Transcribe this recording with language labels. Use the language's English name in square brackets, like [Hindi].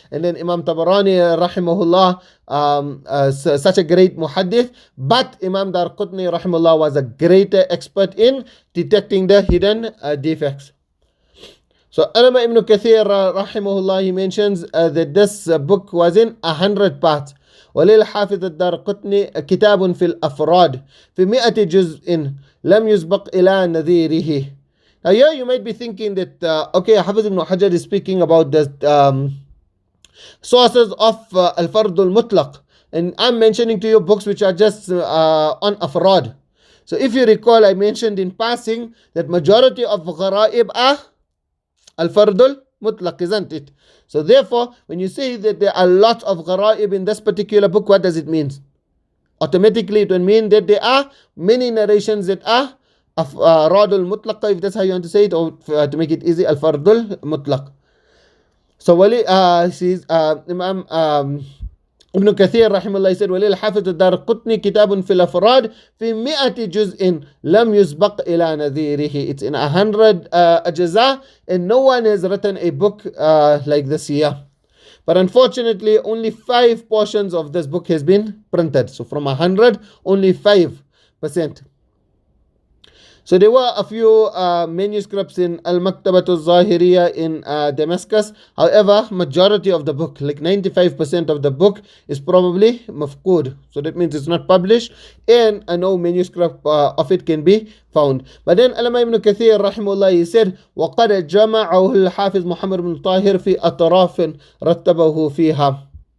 [English] And then Imam Tabarani rahimahullah, such a great muhaddith. But Imam Darqutni rahimahullah was a greater expert in detecting the hidden defects. So Allama Ibn Kathir rahimahullah, he mentions that this book was in 100 parts. [Arabic] وللحافظ الدارقطني كتاب في الأفراد في 100 جزء لم يسبق إلى نذيره. [English] Now here you might be thinking that okay, Hafiz ibn Hajar is speaking about the sources of Al-Fard al-Muṭlaq, and I'm mentioning to you books which are just on Afrad. So if you recall, I mentioned in passing that majority of Gharaib are Al-Fard al-Muṭlaq, isn't it? So therefore, when you say that there are lots of gharaib in this particular book, what does it mean? Automatically it will mean that there are many narrations that are Radul Mutlaq, if that's how you want to say it, or to make it easy, Al-Fardul Mutlaq. [Arabic] So Imam Ibn Kathir rahimahullah said, وَلِلْحَافِظِ الدَّارْقُطْنِي كِتَابٌ فِي الْأَفْرَادِ فِي 100 جُزْءٍ لَمْ يُسْبَقْ إِلَى نَذِيرِهِ. [English] It's in 100 ajza, and no one has written a book like this here. But unfortunately, only 5 portions of this book has been printed. So from 100, only 5%. So there were a few manuscripts in Al-Maktabatul Zahiriya in Damascus. However, majority of the book, like 95% of the book, is probably mafqood. So that means it's not published, and no manuscript of it can be found. [Arabic] But then Allama Ibn Kathir rahimahullah, [English] he said, [Arabic] وَقَدْ جَمَعَهُ الْحَافِظ مُحَمَّد بن طاهر في أطراف رتبه فيها.